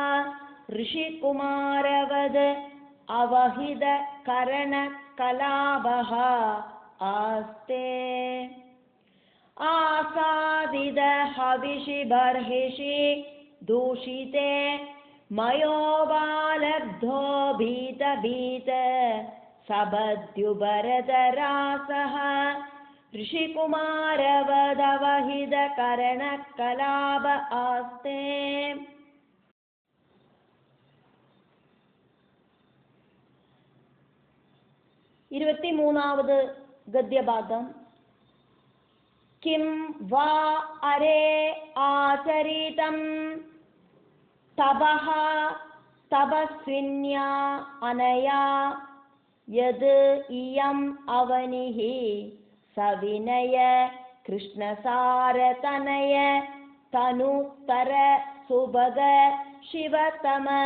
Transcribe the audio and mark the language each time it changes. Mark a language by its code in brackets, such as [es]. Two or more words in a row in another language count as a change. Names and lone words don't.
[sa] ऋषिकुमारवद अवहितकरणकलापः आस्ते आसादिद हविषि बर्हिषि दूषिते मयोपलब्धो भीतभीत सबद्युपरतरासः ऋषिकुमारवदवहितकरणकलाप आस्ते. [ml] 23ാമത് ഗദ്യഭാഗം. [sa] കിം വാ അരേ ആചരിതം തപഃ തപസ്വിന്യാ അനയാ യത് ഇയം അവനിഃ സവിനയ കൃഷ്ണസാരതനയ തനുത്തര സുഭഗ ശിവതമ